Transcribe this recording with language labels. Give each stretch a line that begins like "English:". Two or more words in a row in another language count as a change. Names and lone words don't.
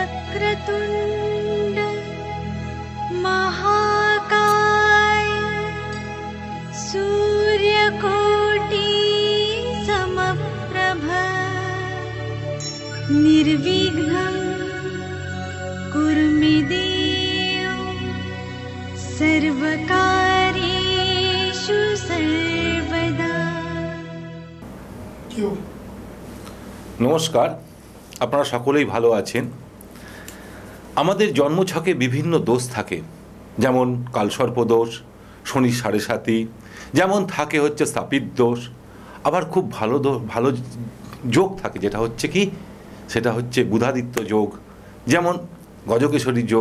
Sanskrit: वक्रतुण्ड महाकाय सूर्यकोटि समप्रभ निर्विघ्नं कुरु मे देव सर्वकार्येषु सर्वदा।
Bangla: নমস্কার, আপনারা সকলেই ভালো আছেন। আমাদের জন্মছকে বিভিন্ন দোষ থাকে, যেমন কালসর্প দোষ, শনি সাড়ে সাতি, যেমন থাকে হচ্ছে স্থাপিত দোষ। আবার খুব ভালো যোগ থাকে, যেটা হচ্ছে কি, সেটা হচ্ছে বুধাদিত্য যোগ, যেমন গজকেশরী যোগ।